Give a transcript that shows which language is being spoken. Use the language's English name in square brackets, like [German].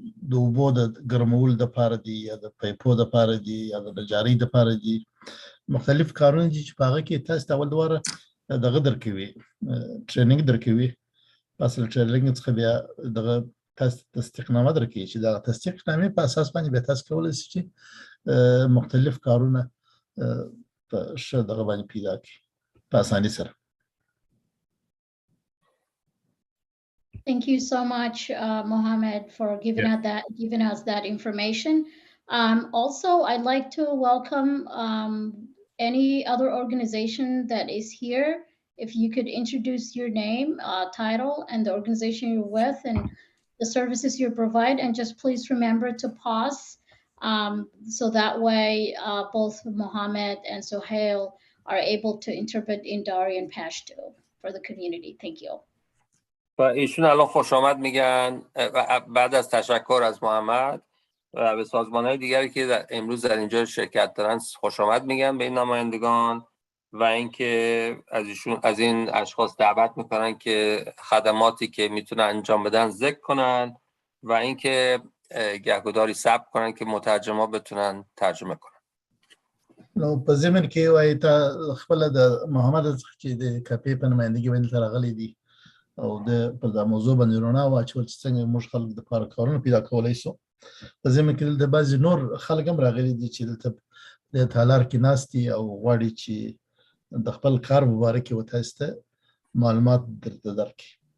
[Pashto] د اوبو د ګرمولو دپاره دي یا د پیپو دپاره دي یا د نجارۍ دپاره دي، مختلف کارونه دي چې په هغه کې تاسو ته اول دواره دغه درکوي ټریننګ درکوي، پس له ټریننګ څخه بیا دغه تاسو تصدیقنامه درکوي چې دغه تصدیقنامې په اساس باندې بیا تاسو کولی شئ چې مختلف کارونه په ښه دغه باندې پیدا کړي په اسانۍ سره. [English] Thank you so much, Mohammed, for giving us that information. Also, I'd like to welcome any other organization that is here, if you could introduce your name, title, and the organization you're with, and the services you provide, and just please remember to pause, so that way both Mohammed and Sohail are able to interpret in Dari and Pashto for the community. Thank you. [Persian] و ایشون الان خوش آمد میگن بعد از تشکر از محمد و به سازمان‌های دیگری که امروز در اینجا شرکت دارن خوش آمد میگن به این نمایندگان و اینکه از این اشخاص دعوت میکنن که خدماتی که میتونن انجام بدن ذکر کنن و اینکه گهگداری صبر کنن که مترجما بتونن ترجمه کنن. [Pashto] نو په ضمن کې وایي تا خپل د محمد څخه چې د کپی په نمایندګۍ باندې راغلي دي او د پر دا موضوع باندې رڼا واچول چې څنګه موږ خلک د لپاره کارونه پیدا کولی شو. په ضمن کې د بعضې نور خلک هم راغلي دي چې دلته د تالار کې ناست دي او غواړي چې د خپل کار په باره کې تاسو ته معلومات درته درکړي.